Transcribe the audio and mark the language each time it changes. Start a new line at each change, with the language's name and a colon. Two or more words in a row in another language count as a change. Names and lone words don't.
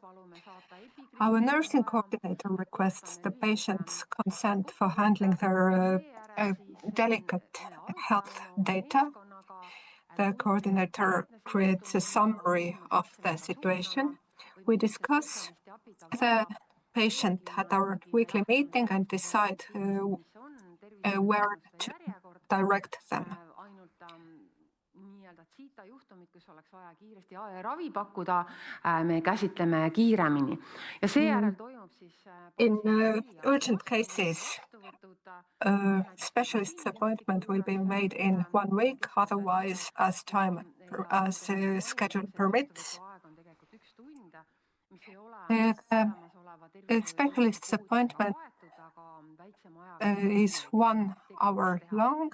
English: Our nursing coordinator requests the patient's consent for handling their delicate health data. The coordinator creates a summary of the situation. We discuss the patient at our weekly meeting and decide where to direct them.
Estonian: nii-öelda CETA juhtumid, kus oleks vaja kiiresti ravi pakkuda, me käsitleme kiiremini. Ja seejärel toimub siis
English: In urgent cases, specialist's appointment will be made in 1 week, otherwise as schedule permits. The specialist's appointment is 1 hour long.